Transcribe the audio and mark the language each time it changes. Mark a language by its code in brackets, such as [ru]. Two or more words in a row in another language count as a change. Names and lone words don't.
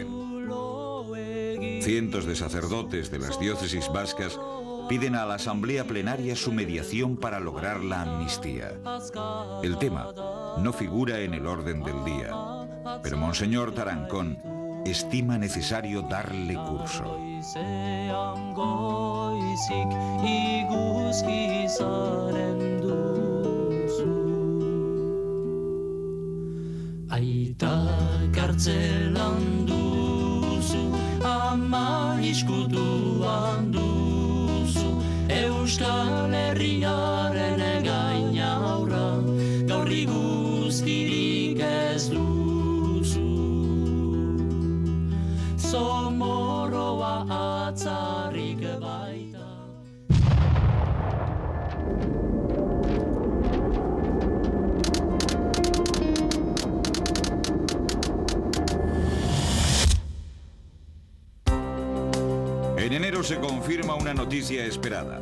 [es] Cientos de sacerdotes de las diócesis vascas piden a la Asamblea Plenaria su mediación para lograr la amnistía. El tema no figura en el orden del día, pero Monseñor Tarancón estima necesario darle curso. [eu] Aita kartzelan duzu, ama iskutuan duzu, Euskal Herriaren gainaurra, gaur iguzkirik ez duzu. Somorroa atzarik baita. [es] En enero se confirma una noticia esperada.